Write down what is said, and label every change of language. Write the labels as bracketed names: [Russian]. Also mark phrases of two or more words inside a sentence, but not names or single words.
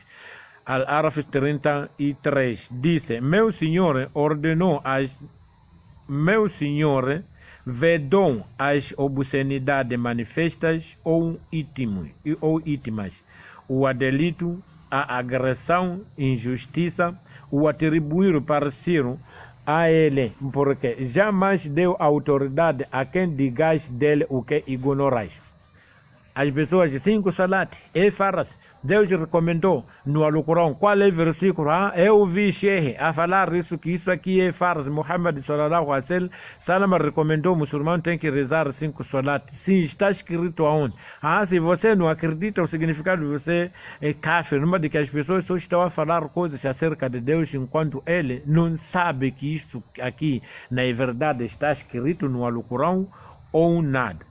[Portuguese] Al-Araf 33 disse: meu Senhor ordenou meu Senhor vedou as obscenidades manifestas ou íntimas, o delito, a agressão, injustiça, o atribuir parecido a ele, porque jamais deu autoridade a quem digais dele o que ignorais. As pessoas de 5 salat e faras, Deus recomendou no Alcorão. Qual é o versículo? Eu vi Sheikh a falar isso, que isso aqui é faras. Muhammad [Arabic] صلى الله عليه وسلم [Portuguese] recomendou, o muçulmano tem que rezar 5 salat. Sim, está escrito aonde? Se você não acredita o significado, você é kafir. Numa de que as pessoas só estão a falar coisas acerca de Deus, enquanto ele não sabe que isso aqui na verdade está escrito no Alcorão ou nada.